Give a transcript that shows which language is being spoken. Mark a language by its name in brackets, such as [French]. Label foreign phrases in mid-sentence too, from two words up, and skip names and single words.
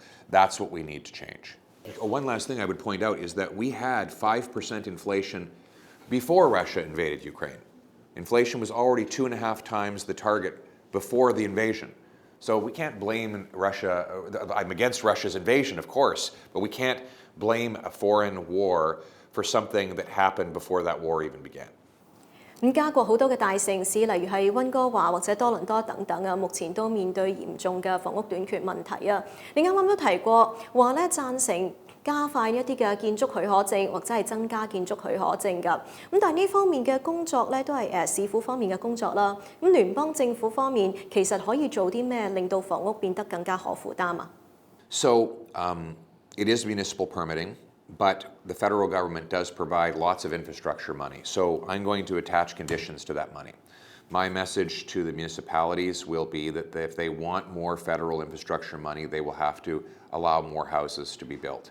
[English] That's what we need to change. One last thing I would point out is that we had 5% inflation before Russia invaded Ukraine. Inflation was already 2.5 times the target before the invasion. So we can't blame Russia. I'm against Russia's invasion, of course, but we can't blame a foreign war for something that happened before that war even began. [Cantonese] 加國好多嘅大城市，例如係溫哥華或者多倫多等等啊，目前都面對嚴重嘅房屋短缺問題啊。你啱啱都提過話咧，贊成加快一啲嘅建築許可證，或者係增加建築許可證㗎。咁但係呢方面嘅工作咧，都係市府方面嘅工作啦。咁聯邦政府方面其實可以做啲咩，令到房屋變得更加可負擔啊？ [English] So it is municipal permitting, but the federal government does provide lots of infrastructure money. So I'm going to attach conditions to that money. My message to the municipalities will be that if they want more federal infrastructure money, they will have to allow more houses to be built.